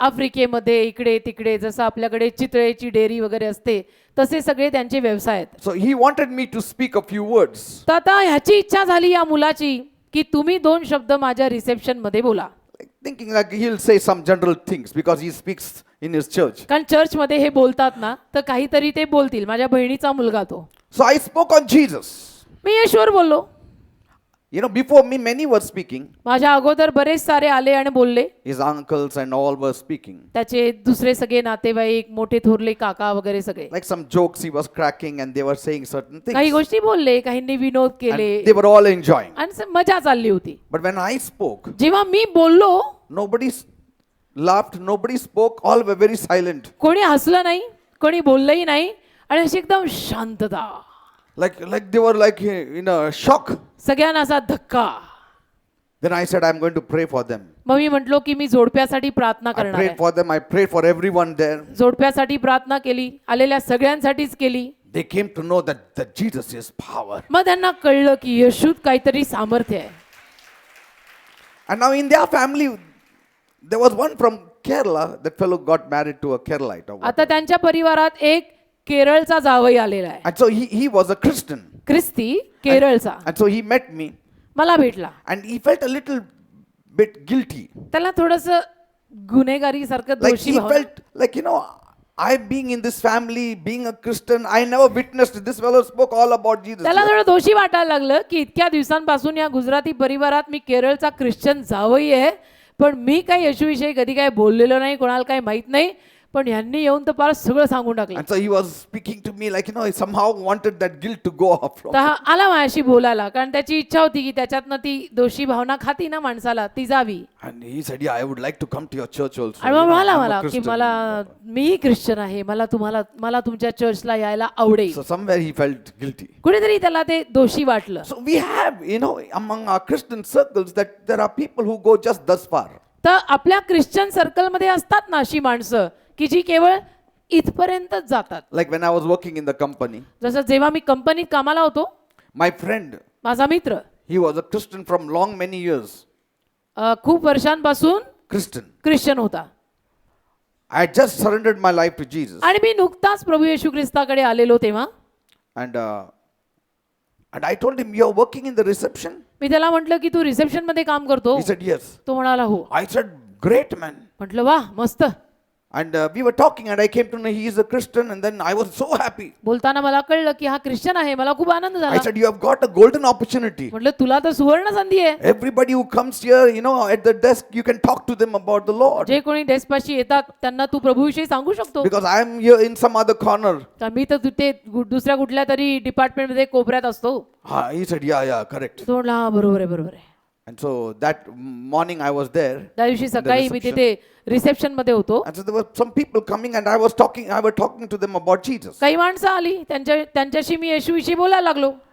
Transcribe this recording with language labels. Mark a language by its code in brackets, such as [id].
[mr] आफ्रिकेमध्ये, इकडे तिकडे, जसं आपल्याकडे चितळेची डेअरी वगैरे असते तसे सगळे त्यांचे व्यवसाय आहेत. [en] So he wanted me to speak a few words. [mr] तर आता ह्याची इच्छा झाली या मुलाची की तुम्ही 2 शब्द माझ्या रिसेप्शन मध्ये बोला. [en] Like thinking like he'll say some general things because he speaks in his church. [mr] कारण चर्चमध्ये हे बोलतात ना, तर काहीतरी ते बोलतील. माझ्या बहिणीचा मुलगा तो. [en] So I spoke on Jesus. [mr] मी येशूवर बोललो. [en] Before me, many were speaking. [mr] माझ्या अगोदर बरेच सारे आले आणि बोलले. [en] His uncles and all were speaking. [mr] त्याचे दुसरे सगळे नातेवाईक, मोठे थोरले काका वगैरे सगळे. [en] Like some jokes he was cracking and they were saying certain things. [mr] काही गोष्टी बोलले, काहींनी विनोद केले [en] And they were all enjoying. [mr] आणि मजा चालली होती. [en] But when I spoke, [mr] जेव्हा मी बोललो, [en] nobody laughed, nobody spoke, all were very silent. [mr] कोणी हसलं नाही, कोणी बोललंही नाही आणि अशी एकदम शांतता. [en] Like they were like in a shock. [mr] सगळ्यांना असा धक्का. [en] Then I said, I'm going to pray for them. [mr] मग मी म्हटलो की मी जोडप्यासाठी प्रार्थना [en] I [mr] करणार [en] prayed [mr] आहे. [en] for them. I prayed for everyone there. [mr] जोडप्यासाठी प्रार्थना केली, आलेल्या सगळ्यांसाठीच केली. [en] They came to know that Jesus is power. [mr] मग त्यांना कळलं की येशूत काहीतरी सामर्थ्य आहे. [en] And now in their family, there was one from Kerala. That fellow got married to a Keralite. Or what. [mr] आता त्यांच्या परिवारात एक केरळचा जावई आलेला आहे, [en] And so he was a Christian. [mr] ख्रिस्ती केरळचा. [en] And so he met me. [mr] मला भेटला. [en] And he felt a little bit guilty. [mr] त्याला थोडस गुन्हेगारी सारखं [en] Like [mr] दोषी [en] he [mr] भाव. [en] felt like, I being in this family, being a Christian, I never witnessed. This fellow spoke all about Jesus. [mr] त्याला थोडं दोषी वाटायला लागलं की इतक्या दिवसांपासून या गुजराती परिवारात मी केरळचा ख्रिश्चन जावई आहे, पण मी काही येशूविषयी कधी काय बोललेलो नाही, कोणाला काही माहित नाही, पण ह्यांनी येऊन तर फार सगळं सांगून टाकलं. [en] And so he was speaking to me like, he somehow wanted that guilt to go off from [mr] तर हा आला माझ्याशी बोलायला, कारण त्याची इच्छा होती की त्याच्यातनं ती दोषी भावना खाती ना माणसाला ती जावी. [en] And he said, I would like to come to your church also. [mr] आणि मग म्हणाला [en] I'm a [mr] मला की [en] Christian. [mr] मीही ख्रिश्चन आहे, मला तुमच्या चर्चला यायला आवडेल. [en] So somewhere he felt guilty. [mr] कुठेतरी त्याला ते दोषी वाटलं. [en] So we have, among our Christian circles that there are people who go just thus far. [mr] तर आपल्या ख्रिश्चन सर्कलमध्ये असतात ना अशी माणसं की जी केवळ इथपर्यंतच जातात. [en] Like when I was working in the company, [mr] जसं जेव्हा मी कंपनीत कामाला होतो, [en] my friend, [mr] माझा मित्र [en] he was a Christian from long many years. [mr] खूप वर्षांपासून [en] Christian. [mr] ख्रिश्चन होता. [en] I had just surrendered my life to Jesus. [mr] आणि मी नुकताच प्रभू येशू ख्रिस्ताकडे आलेलो तेव्हा [en] And I told him, you're working in the reception? [mr] मी त्याला म्हटलं की तू रिसेप्शन मध्ये काम करतो. [en] He said, yes. [mr] तो म्हणाला हो. [en] I said, great man. [mr] म्हटलं वा मस्त. [en] And we were talking and I came to know he is a Christian and then I was so happy. [mr] बोलताना मला कळलं की हा ख्रिश्चन आहे. मला खूप आनंद [en] I [mr] झाला. [en] said, you have got a golden opportunity. [mr] म्हटलं तुला तर सुवर्ण संधी आहे. [en] Everybody who comes here, at the desk, you can talk to them about the Lord. [mr] जे कोणी डेस्क पाशी येतात त्यांना तू प्रभूविषयी सांगू शकतो. [en] Because I am here in some other corner. [mr] कारण मी तर तिथे दुसऱ्या कुठल्या तरी डिपार्टमेंट मध्ये कोपऱ्यात असतो. [en] He said, yeah, correct. [mr] तो म्हटला हा बरोबर आहे. [en] And so that morning I was there. [mr] त्या दिवशी सकाळी मी तिथे रिसेप्शन मध्ये होतो. [en] And so there were some people coming and I was talking to them about Jesus. [mr] काही माणसं आली, त्यांच्याशी मी येशूविषयी बोलायला लागलो.